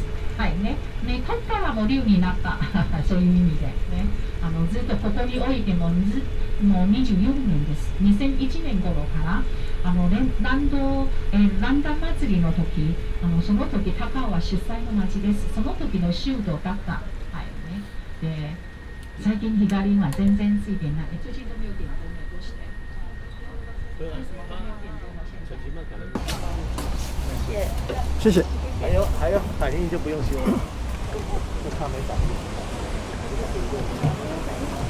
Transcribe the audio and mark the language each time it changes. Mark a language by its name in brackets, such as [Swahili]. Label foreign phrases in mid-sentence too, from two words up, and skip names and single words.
[Japanese] はいね、取ったらもう竜になった。そういう意味でね、ずっとここにおいても、もう24年です。2001年頃から、ランダ祭りの時、その時高尾は主催の町です。その時の修道だった。はいね。で、最近光は全然ついてない。 [Chinese] 最近都没有点灯了，都是的。为什么都没有点灯了？谢谢。还有反应就不用修了，就怕没反应。